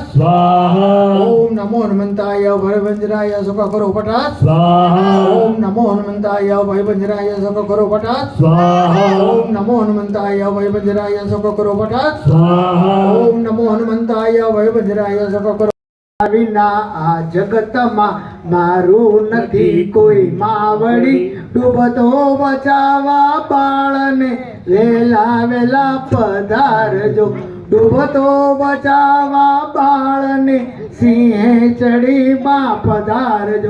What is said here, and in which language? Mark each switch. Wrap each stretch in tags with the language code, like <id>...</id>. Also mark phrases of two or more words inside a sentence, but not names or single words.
<sa>स्वाहा ओम नमो हनुमंताय भयभंजनाय सुखकरो पटात् स्वाहा ओम नमो हनुमंताय भयभंजनाय सुखकरो पटात् स्वाहा ओम नमो हनुमंताय भयभंजनाय सुखकरो पटात् स्वाहा ओम नमो हनुमंताय भयभंजनाय सुखकरो.</sa> <gu>વિના આ જગતમાં મારું નથી કોઈ માવડી ડૂબતો બચાવવા બાળને વેલા વેલા પધારજો ડૂબતો બચાવવા બાળને સિંહે ચડીમાં પધારજો.</gu>